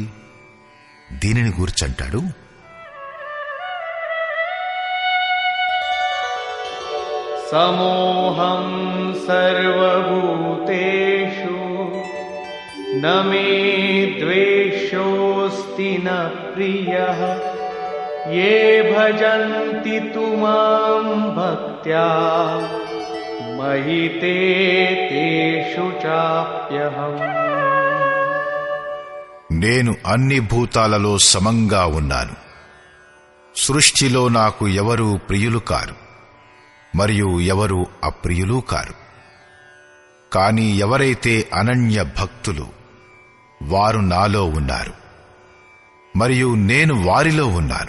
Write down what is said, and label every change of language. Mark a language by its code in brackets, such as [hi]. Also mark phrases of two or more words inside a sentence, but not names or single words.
[te] దీనిని గూర్చంటాడు, [sa] సమోహం సర్వభూతేషు న మే ద్వేషోస్తి న ప్రియః యే భజంతి తు మాం భక్త్యా మయి తే తేషు చాప్యహం. [te] నేను అన్ని భూతాలలో సమంగా ఉన్నాను. సృష్టిలో నాకు ఎవరూ ప్రియులు కారు మరియు ఎవరూ అప్రియులు కారు. కాని ఎవరైతే అనన్య భక్తులు వారు నాలో ఉన్నారు మరియు నేను వారిలో ఉన్నాను.